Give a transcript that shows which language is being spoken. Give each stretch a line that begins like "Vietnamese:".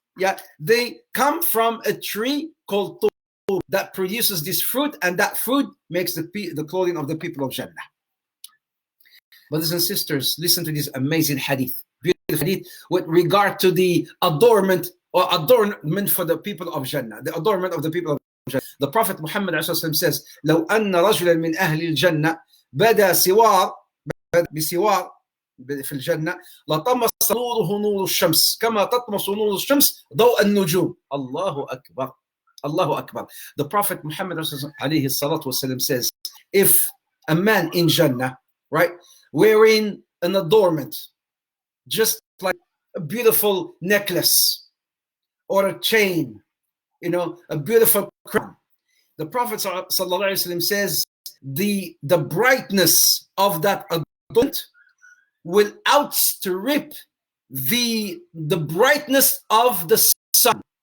English: Yeah, they come from a tree called Toba that produces this fruit, and that fruit makes the clothing of the people of Jannah. Brothers and sisters, listen to this amazing hadith, beautiful hadith with regard to the adornment for the people of Jannah, the adornment of the people of Jannah. The Prophet Muhammad says,
Arabic: لو أن رجلا من أهل الجنة بدا بسوار في الجنة لطمس نوره نور الشمس كما تطمس نور الشمس ضوء النجوم. الله أكبر. Allahu Akbar.
English: The Prophet Muhammad alayhi salatu wasalam says, if a man in Jannah, right, wearing an adornment, just like a beautiful necklace or a chain, a beautiful crown, the Prophet sallallahu alayhi wasallam says, the brightness of that adornment will outstrip the brightness of the sun.